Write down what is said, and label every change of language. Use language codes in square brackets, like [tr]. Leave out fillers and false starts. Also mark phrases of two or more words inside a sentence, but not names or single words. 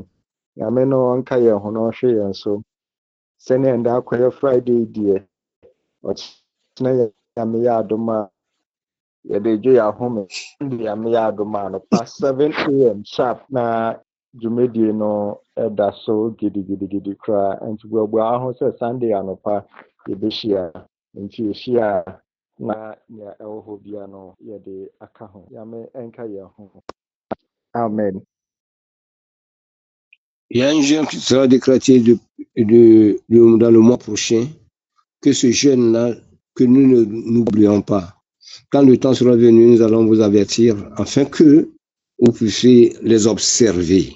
[ak] nyame no ɔnka yɛn ho na ɔhwɛ yɛn so sɛnea ɛnda akɔyɛ Friday deɛ ɔkyena nyame yɛ adom a yɛde dwo yɛ ahome nyame yɛ adom a no pa 7 [en] AM sharp [ak] na dwumadie no ɛda so gidigidi koraa nti buabua ho sɛ Sunday anɔpa yɛbɛhyia nti yɛhyia na nea ɛwɔ hɔ bia no yɛde aka ho nyame ɛnka yɛn ho amen. [fr] Il y a un jeune qui sera décrété dans le mois prochain, que ce jeune-là, que nous ne n'oublions pas. Quand le temps sera venu, nous allons vous avertir afin que vous puissiez les observer.